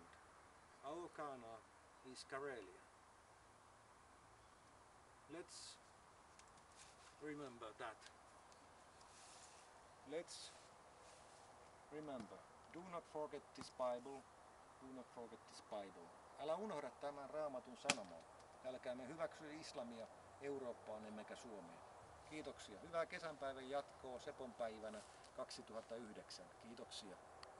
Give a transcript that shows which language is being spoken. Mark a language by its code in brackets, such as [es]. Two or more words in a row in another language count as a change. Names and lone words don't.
[en] Our Canaan is Karelia. Let's remember that. Let's remember. Do not forget this Bible. Do not forget this Bible. [fi] Älä unohda tämän Raamatun sanomaa. Älkäämme hyväksy islamia Eurooppaan emmekä Suomeen. Kiitoksia. Hyvää kesänpäivän jatkoa Sepon päivänä 2009. Kiitoksia.